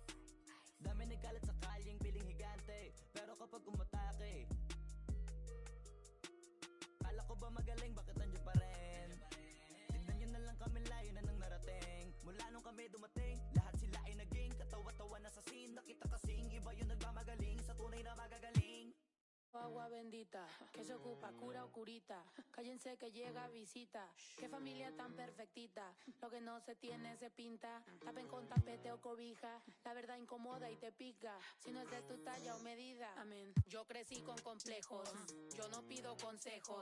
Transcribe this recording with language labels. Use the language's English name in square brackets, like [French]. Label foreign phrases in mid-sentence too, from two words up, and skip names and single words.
[Filipino] Dami nagkalat sa kalyeng piling higante. Pero kapag umatake, kala ko ba magaling, bakit nandiyan pa rin? Tignan nyo na lang kami, layo na nang narating. Mula nung kami dumating, lahat sila ay naging katawa-tawa na sa scene. Nakita kasing iba yung nagmamagaling sa tunay na magagaling. [Spanish] Agua bendita, que se ocupa, cura o curita. Cállense que llega visita. Qué familia tan perfectita. Lo que no se tiene se pinta. Tapen con tapete o cobija. La verdad incomoda y te pica. Si no es de tu talla o medida. Amén. Yo crecí con complejos. Yo no pido consejos.